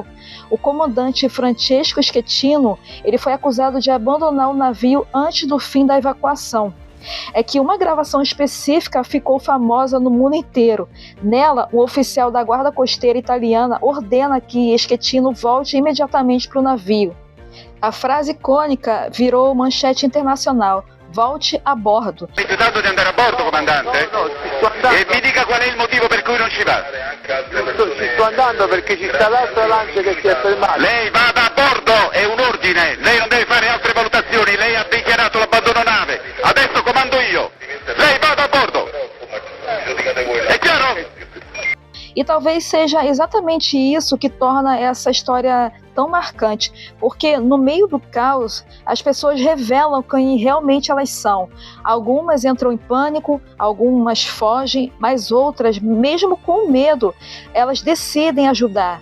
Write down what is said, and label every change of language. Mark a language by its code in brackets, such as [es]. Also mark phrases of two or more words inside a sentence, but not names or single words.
[pt] O comandante Francesco Schettino, ele foi acusado de abandonar o navio antes do fim da evacuação. É que uma gravação específica ficou famosa no mundo inteiro. Nela, um oficial da guarda costeira italiana ordena que Schettino volte imediatamente para o navio. A frase icônica virou manchete internacional: volte a bordo. [it] Rifiutato di andare a bordo, comandante? E mi dica qual è il motivo per cui non ci va. Ci sto andando perché ci sta l'altra lancia che si è fermata. Lei vada a bordo, è un ordine, lei non deve fare altre valutazioni, lei ha dichiarato l'abbandono nave, adesso comando io, lei vada a bordo. È chiaro? [pt] E talvez seja exatamente isso que torna essa história tão marcante, porque no meio do caos as pessoas revelam quem realmente elas são. Algumas entram em pânico, algumas fogem, mas outras, mesmo com medo, elas decidem ajudar.